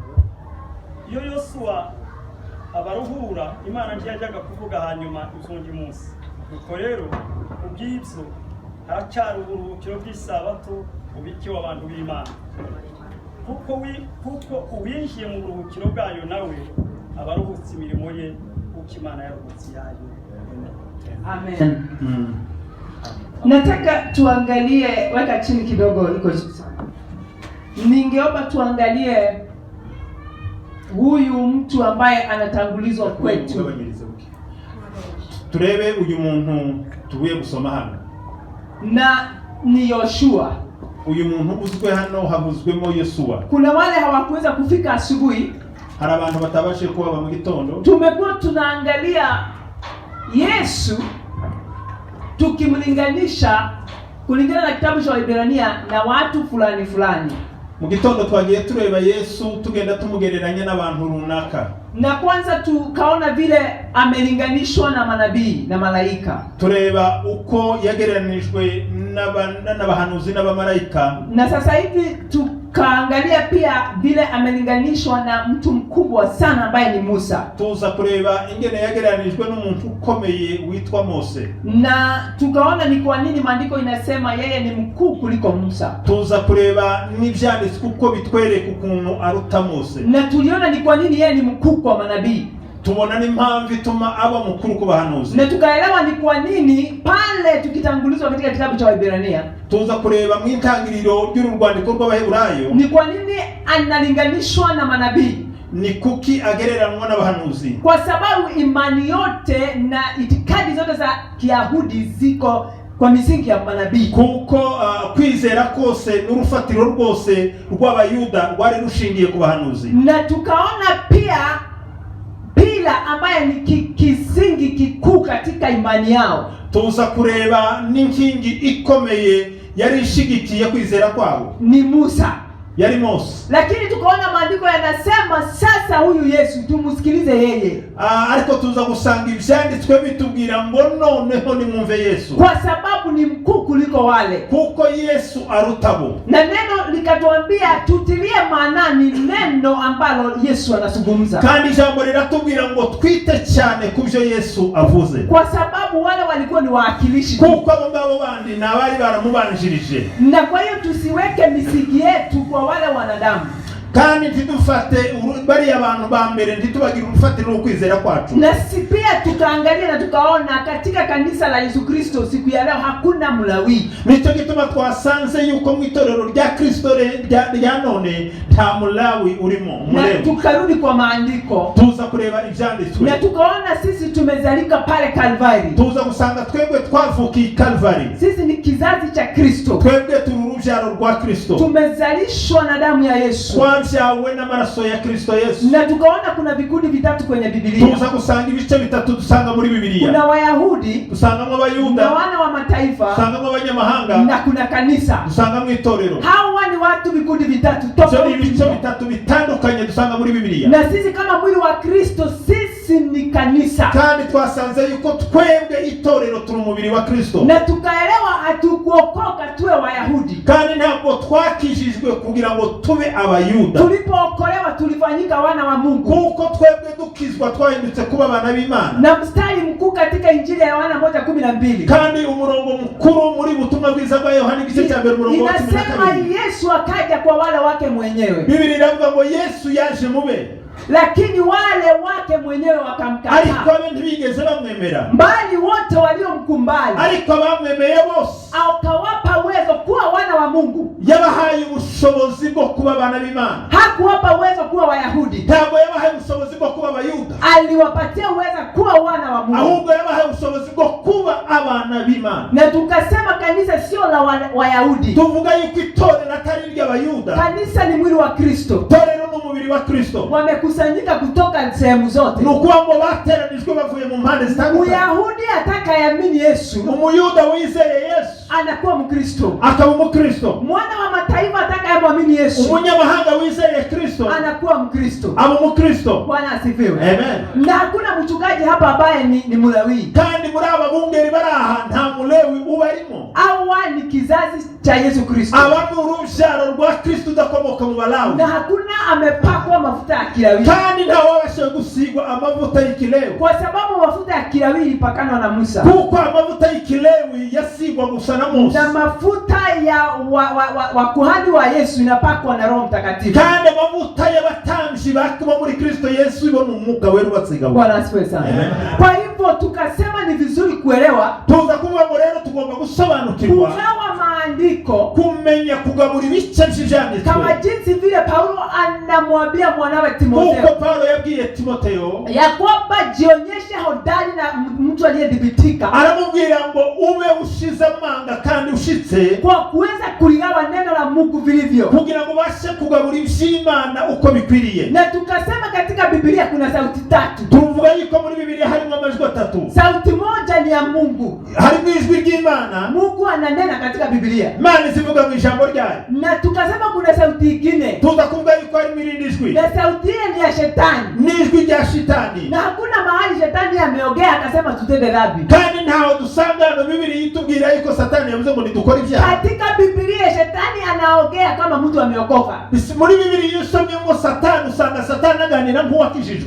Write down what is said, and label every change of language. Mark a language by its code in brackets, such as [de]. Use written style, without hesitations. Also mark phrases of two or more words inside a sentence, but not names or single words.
[rw] Iyo Yosuwa abaruhura, Imana ntiyajyaga kuvuga hanyuma iby'undi munsi. Nuko rero ubw'ibyo haracyari uburuhukiro bw'isabato bubikiwe abantu b'Imana, kuko uwinjiye mu buruhukiro bwayo nawe abaruhutse imirimo ye kuko Imana yaruhutse yayo. Amen. [sw] Nataka tuangalie, weka chini kidogo, iko ningeomba tuangalie huyu mtu ambaye anatangulizwa kwetu. [rn] Turebe uyu muntu tubuye gusoma hano, [sw] na ni Yoshua. [rn] Uyu muntu uzwe hano havuzwemo Yoshua. [sw] Kuna wale hawakuweza kufika asubuhi, [rn] hari abantu batabashe kuba mu gitondo. [sw] Tumekuwa tunaangalia Yesu tukimlinganisha kulingana na kitabu cha Waebrania na watu fulani fulani. [rn] Mu gitondo twagiye tureba Yesu tugenda tumugereranya n'abantu runaka. [sw] Na kwanza tukaona vile amelinganishwa na manabii na malaika. [rn] Tureba uko yagereranijwe n'abahanuzi n'abamalaika. [sw] Na sasa hivi tukaangalia pia vile amelinganishwa na mtu mkubwa sana ambaye ni Musa. [rn] Tuza kureba ingene yagereranijwe n'umuntu ukomeye witwa Mose. [sw] Na tukaona ni kwa nini maandiko inasema yeye ni mkuu kuliko Musa. [rn] Tuza kureba n'ivyanditswe uko bitwereka ukuntu aruta Mose. [sw] Na tuliona ni kwa nini yeye ni mkuu kwa manabii. [rn] Tubona n'impamvu ituma aba mukuru ku bahanuzi. [sw] Na tukaelewa ni kwa nini pale tukitangulizwa katika kitabu cha Waebrania. [rn] Tuza kureba mu intangiriro y'urwandiko rw'Abaheburayo [sw] Ni kwa nini analinganishwa na manabii? [rn] Ni kuki agereranwa n'abahanuzi? [sw] Kwa sababu imani yote na itikadi zote za Kiyahudi ziko kwa misingi ya manabii. [rn] Kuko kwizera kose n'urufatiro rwose rw'Abayuda rwari rushingiye ku bahanuzi. [sw] Na tukaona pia bila ambaye ni kisingi kikuu katika imani yao. [rn] Tuza kureba n'inkingi ikomeye yari ishigikiye kwizera kwabo [sw] Ni Musa. [rn] Yari Mose. [sw] Lakini tukaona maandiko yanasema sasa huyu Yesu tumusikilize yeye. [rn] Ariko tuza gusanga ivyanditswe bitubwira ngo noneho nimwumve Yesu. [sw] Kwa sababu ni mkuu kuliko wale. [rn] Kuko Yesu arutabo. [sw] Na neno likatuambia tutilie maanani neno ambalo Yesu anazungumza. [rn] Kandi jambo liratubwira ngo twite cyane kubyo Yesu avuze. [sw] Kwa sababu wale walikuwa ni waakilishi. [rn] Kuko abo ngabo bandi nabari baramubanjirije. [sw] Na kwa hiyo tusiweke misingi yetu kwa wale wanadamu. [rn] Kandi ntidufate bari abantu ba mbere ntitubagira urufatiro rwo kwizera kwacu. [sw] Na si pia tukaangalia na tukaona katika kanisa la Yesu Kristo siku ya leo hakuna Mlawi. [rn] Nico gituma twasanze yuko mu itorero rya Kristo rya none nta Mlawi urimo. [sw] Na tukarudi kwa maandiko. [rn] Tuza kureba ivyanditswe. [sw] Na tukaona sisi tumezalika pale Calvary. [rn] Tuza gusanga twebwe twavukiye Calvary. [sw] Sisi ni kizazi cha Kristo. [rn] Twebwe turi urubyaro rwa Kristo. [sw] Tumezalishwa na damu ya Yesu. [rn] Twabyawe n'amaraso ya Kristo Yesu. [sw] Na tukaona kuna vikundi vitatu kwenye Biblia. [rn] Tuza gusanga ibice bitatu dusanga muri Biblia. [sw] Kuna Wayahudi, [rn] dusangamo Abayuda, [sw] na wana wa mataifa, [rn] dusangamo abanyamahanga, [sw] na kuna kanisa. [rn] dusangamo itorero. [sw] Hawa ni watu vikundi vitatu tofauti. [rn] Ibice bitatu bitandukanye dusanga muri Biblia. [sw] Na sisi kama mwili wa Kristo sisi ni kanisa. [rn] Kandi twasanze yuko twebwe itorero turi umubiri wa Kristo. [sw] Na tukaelewa hatukuokoka tuwe Wayahudi. [rn] Kandi ntabwo twakijijwe kugira ngo tube Abayuda. [sw] Tulipookolewa tulifanyika wana wa Mungu. [rn] Kuko twebwe dukizwa twahindutse kuba abana b'Imana. [sw] Na mstari mkuu katika Injili ya Yohana 1:12. [rn] Kandi umurongo mukuru muri butumwa bwiza bwa Yohana igice cya 1:12. [sw] Inasema Yesu akaja kwa wale wake mwenyewe. [rn] Biblia inavuga ngo Yesu yaje mube. [sw] lakini wale wake mwenyewe [rn] ariko [sw] wakamkataa. [rn] abe ntibigeze bamwemera, [sw] Mbali wote waliomkumbali [rn] ariko abamwemeye bose [sw] akawapa uwezo kuwa wana wa Mungu. [rn] yabahaye ubushobozi bwo kuba abana b'Imana. [sw] Hakuwapa uwezo kuwa Wayahudi, [rn] Ntabwo yabahaye ubushobozi bwo kuba abayuda, [sw] aliwapatia uwezo kuwa wana wa Mungu. [rn] ahubwo yabahaye ubushobozi bwo kuba abana b'Imana. [sw] Na tukasema kanisa sio la Wayahudi. [rn] Tuvuga yuko itorero atari iry'abayuda, [sw] Kanisa ni mwili wa Kristo. [rn] itorero ni umubiri wa Kristo. [sw] Wamekusanyika kutoka sehemu zote. [rn] Ni ukuvuga ngo bateranijwe bavuye mu mpande zitandukanye. [sw] Uyahudi atakayeamini Yesu [rn] Umuyuda wizeye Yesu [sw] anakuwa Mkristo. [rn] akaba umukristo. [sw] Mwana wa mataifa atakayemwamini Yesu [rn] Umunyamahanga wizeye Kristo [sw] anakuwa Mkristo. [rn] aba umukristo. [sw] Bwana asifiwe. Amen. Na hakuna mchungaji hapa ambaye ni Mlawi [rn] Kandi muri aba bungeri bari aha nta mulewi ubarimo. [sw] au ni kizazi cha Yesu Kristo. [rn] Aba ni urubyaro rwa Kristo udakomoka mu Balawi. [sw] Na hakuna amepakwa mafuta ya kilawi. [rn] Kandi ntawabasha gusigwa amavuta y'ikilewi, [sw] Kwa sababu mafuta ya kilawi ilipakanwa na Musa. [rn] kuko amavuta y'ikilewi yasigwa gusa na Musa, [sw] Na mafuta ya wa kuhani wa Yesu inapakwa na Roho Mtakatifu. [rn] kandi amavuta y'abatambyi bakuba muri Kristo Yesu ibona umwuka wera ubasiga. [sw] Bwana asifiwe sana. Amen. Kwa hivyo tukasema ni vizuri kuelewa [rn] Tuza kuvuga ngo rero tugomba gusobanukirwa [sw] kugawa maandiko [rn] kumenya kugabura ibice by'ibyanditswe, [sw] kama jinsi vile Paulo anamwambia mwanawe [rn] kuko Timotheo Paulo yabwiye Timotheo, [sw] ya kwamba jionyeshe hodari na mtu aliyedhibitika [rn] aramubwira ngo ube ushize amanga kandi ushitse, [sw] kwa kuweza kuligawa neno la Mungu vilivyo. [rn] kugira ngo ubashe kugabura iby'Imana uko bikwiriye. [sw] Na tukasema katika Biblia kuna sauti tatu. [rn] Tuvuga yuko muri Bibiliya harimo amajwi atatu. [sw] Sauti moja ni ya Mungu. [rn] Harimo ijwi ry'Imana, [sw] Mungu ananena katika Biblia. [rn] Imana izivuga mu ijambo ryayo. [sw] Na tukasema kuna sauti nyingine. [rn] Tuza kuvuga yuko harimo irindi jwi, [sw] Na sauti ile ni ya shetani. [rn] n'ijwi rya shitani. [sw] Na hakuna mahali shetani ameogea akasema tutende dhambi. [rn] Kandi ntaho dusanga hano Bibiliya itubwira yuko Satani yavuze ngo nidukore ibyaha. [sw] Katika Biblia shetani anaogea kama mtu ameokoka. [rn] Muri Bibiliya iyo usomyemo Satani usanga Satani aganira nk'uwakijijwe.